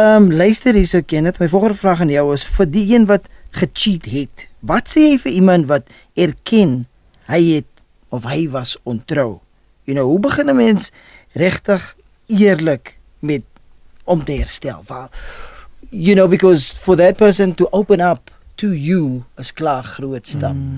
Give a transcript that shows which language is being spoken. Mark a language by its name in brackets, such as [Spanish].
[Afrikaans] Luister hierso Kenneth, my volgende vraag aan jou is vir die een wat gecheat het. Wat sê jy vir iemand wat erken hy het of hy was ontrou? [English] You know, [Afrikaans] hoe begin 'n mens regtig eerlik met om te herstel? [English] You know, because for that person to open up to you is [Afrikaans] klaar groot stap.